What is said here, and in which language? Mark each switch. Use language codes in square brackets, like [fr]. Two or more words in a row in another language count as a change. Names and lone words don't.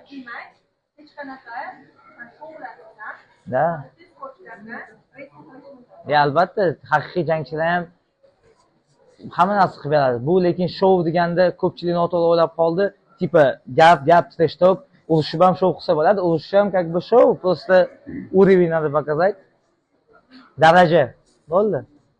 [uz] Demak, hech qanaqa shoulardan albatta haqiqiy jangchilar ham hamma narsa qilib beradi. Bu lekin shou deganda ko'pchilik noto'g'ri o'ylab qoldi. Tipa gap [en] trash talk, [uz] urushib ham shou qilsa bo'ladi. [ru] Urush ham как бы шоу, просто уровень надо показать. [uz] Daraja. Bo'ldi.